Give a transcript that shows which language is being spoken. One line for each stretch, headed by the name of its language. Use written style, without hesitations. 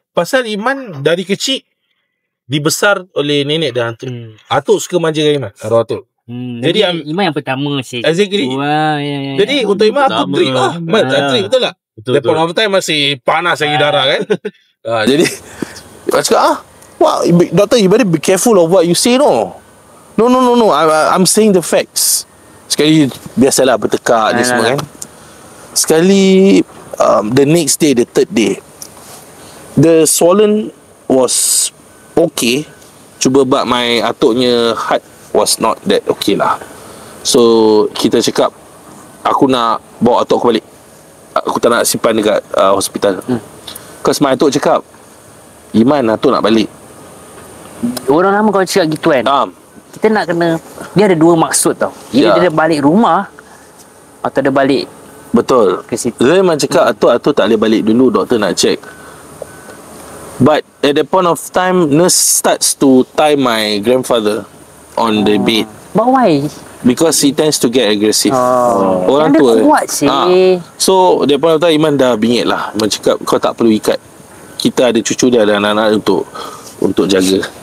Malay: Pasal Iman dari kecil dibesar oleh nenek dan atuk. Atuk suka manjakan Iman. Arwah atuk. Jadi Iman yang pertama
English: exactly.
Malay: Wah, ya. Jadi untuk Iman aku trip lah. Trip betul tak? Betul. Lepas time masih panas lagi darah kan. Jadi aku cakap wow,
English: doctor, you better be careful of what you say. No. I'm saying the facts.
Malay: Sekali biasalah bertekak je semua kan.
English: Sekali the next day, the third day, the swollen was okay.
Malay: Cuba bab
English: my atuknya heart was not that okay lah.
Malay: So kita cakap, aku nak bawa atuk aku balik. Aku tak nak simpan dekat hospital.
English: Because my
Malay: atuk cakap, Iman, atuk nak balik. Orang lama kau cakap gitu kan. Kita nak kena, dia ada dua maksud tau. Dia balik rumah atau dia balik. Betul. Ke situ. Dia memang cakap atuk tak boleh balik dulu, doktor nak check.
English: But at that point of time, nurse starts to tie my grandfather on the bed. But why? Because he tends to get aggressive.
Malay: Orang dia tua kuat sih.
English: So at that point of time,
Malay: Iman dah bingit lah. Iman cakap, kau tak perlu ikat. Kita ada cucu dia, ada anak-anak untuk jaga.